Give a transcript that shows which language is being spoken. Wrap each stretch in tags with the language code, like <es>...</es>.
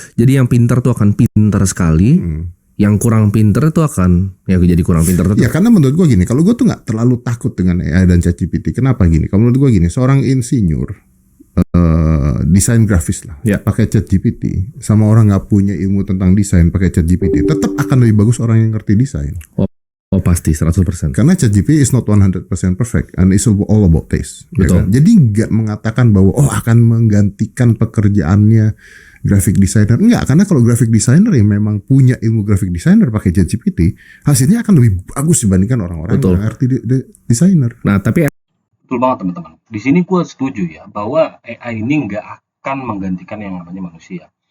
<id>Jadi yang pintar tuh akan pintar sekali, yang kurang pintar itu akan jadi kurang pintar tetap. Ya karena menurut gue gini, kalau gue tuh nggak terlalu takut dengan AI dan ChatGPT. Kenapa gini? Kalau menurut gue gini, seorang insinyur desain grafis lah, Ya. pakai ChatGPT, sama orang nggak punya ilmu tentang desain pakai ChatGPT, tetap akan lebih bagus orang yang ngerti desain. Oh pasti 100%. Karena</id> <en>ChatGPT is not 100% perfect and it's all about taste.</en> <id>ya Betul. kan? Jadi nggak mengatakan bahwa akan menggantikan pekerjaannya graphic designer. Enggak, karena kalau graphic designer yang memang punya ilmu graphic designer pakai ChatGPT, hasilnya akan lebih bagus dibandingkan orang-orang Betul. yang ngerti desainer. Nah tapi Betul banget teman-teman. Di sini gue setuju ya bahwa AI ini nggak akan menggantikan yang namanya manusia.</id>